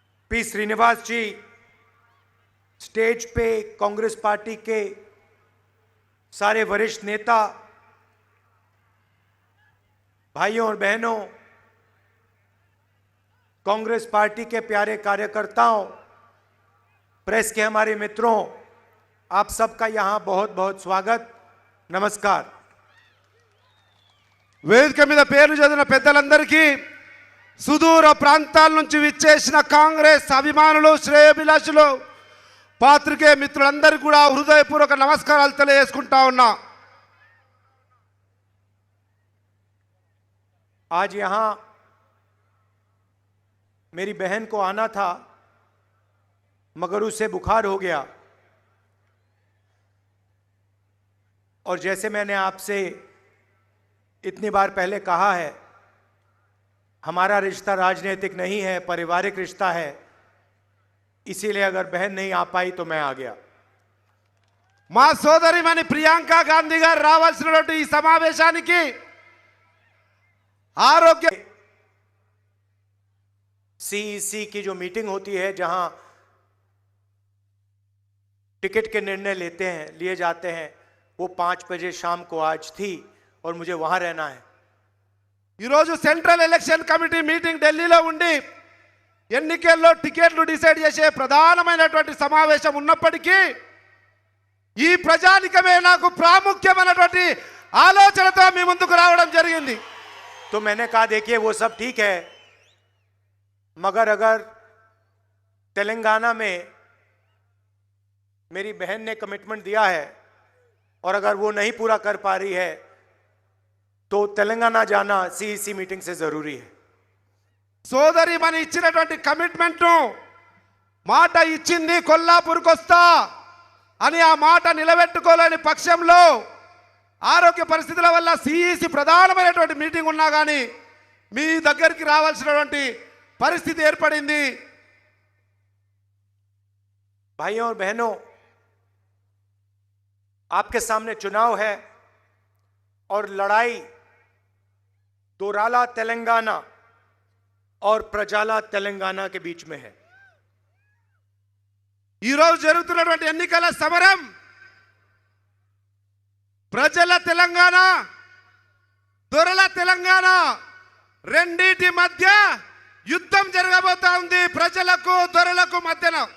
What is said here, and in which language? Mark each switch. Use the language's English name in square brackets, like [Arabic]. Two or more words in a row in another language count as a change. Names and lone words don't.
[Hindi] पी श्रीनिवास जी, स्टेज पे कांग्रेस पार्टी के सारे वरिष्ठ नेता, भाइयों और बहनों, कांग्रेस पार्टी के प्यारे कार्यकर्ताओं, प्रेस के हमारे मित्रों, आप सबका यहां बहुत बहुत स्वागत, नमस्कार। [Telugu] వేదిక మీద పేర్లు చదివిన పెద్దలందరికీ, సుదూర ప్రాంతాల నుంచి విచ్చేసిన కాంగ్రెస్ అభిమానులు, శ్రేయోభిలాషులు, పాత్రికేయ మిత్రులందరికీ కూడా హృదయపూర్వక నమస్కారాలు తెలియజేసుకుంటా ఉన్నా। [Hindi] आज यहां मेरी बहन को आना था, मगर उसे बुखार हो गया, और जैसे मैंने आपसे इतनी बार पहले कहा है, हमारा रिश्ता राजनीतिक नहीं है, पारिवारिक रिश्ता है। इसीलिए अगर बहन नहीं आ पाई तो मैं आ गया। [Telugu] మా సోదరిమణి ప్రియాంక గాంధీ గారు రావాల్సినటువంటి ఈ సమావేశానికి ఆరోగ్య [Hindi] सीईसी की जो मीटिंग होती है, जहां टिकट के निर्णय लिए जाते हैं, वो 5 बजे शाम को आज थी और मुझे वहां रहना है। [Telugu] ఈరోజు [English] central election committee meeting [Telugu] ఢిల్లీలో ఉండి ఎన్నికల్లో టికెట్లు డిసైడ్ చేసే ప్రధానమైనటువంటి సమావేశం ఉన్నప్పటికీ ఈ ప్రజానికమే నాకు ప్రాముఖ్యమైనటువంటి ఆలోచనతో మీ ముందుకు రావడం జరిగింది। [Hindi] तो मैंने कहा देखिए वो सब ठीक है, मगर अगर तेलंगाना में मेरी बहन ने कमिटमेंट दिया है और अगर वो नहीं पूरा कर पा रही है तो तेलंगाना जाना सीईसी मीटिंग से जरूरी है। [Telugu] సోదరి మన ఇచ్చినటువంటి కమిట్మెంట్ మాట ఇచ్చింది, కొల్లాపూర్కి వస్తా అని ఆ మాట నిలబెట్టుకోలేని పక్షంలో ఆరోగ్య పరిస్థితుల వల్ల సిఈసి ప్రధానమైనటువంటి మీటింగ్ ఉన్నా కానీ మీ దగ్గరికి రావాల్సినటువంటి పరిస్థితి ఏర్పడింది। [Hindi] भाइयों और बहनों, आपके सामने चुनाव है और लड़ाई दोराला तेलंगाना और प्रजाला तेलंगाना के बीच में है। [Telugu] ఈ రోజు జరుగుతున్నటువంటి ఎన్నికల సమరం ప్రజల తెలంగాణ, దొరల తెలంగాణ రెండిటి మధ్య యుద్ధం జరగబోతా ఉంది, ప్రజలకు దొరలకు మధ్యన।